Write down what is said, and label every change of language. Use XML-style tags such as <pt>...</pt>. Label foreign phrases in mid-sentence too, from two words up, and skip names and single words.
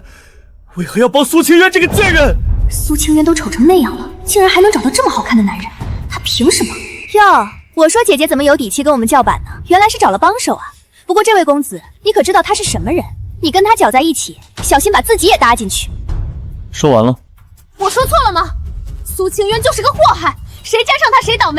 <zh>為何要幫蘇清淵這個賤人？蘇清淵都醜成那樣了，竟然還能找到這麼好看的男人，他憑什麼？喲，我說姐姐怎麼有底氣跟我們叫板呢？原來是找了幫手啊。不過這位公子，你可知道他是什麼人？你跟他攪在一起，小心把自己也搭進去。說完了。我說錯了嗎？蘇清淵就是個禍害，誰沾上他誰倒霉。</zh>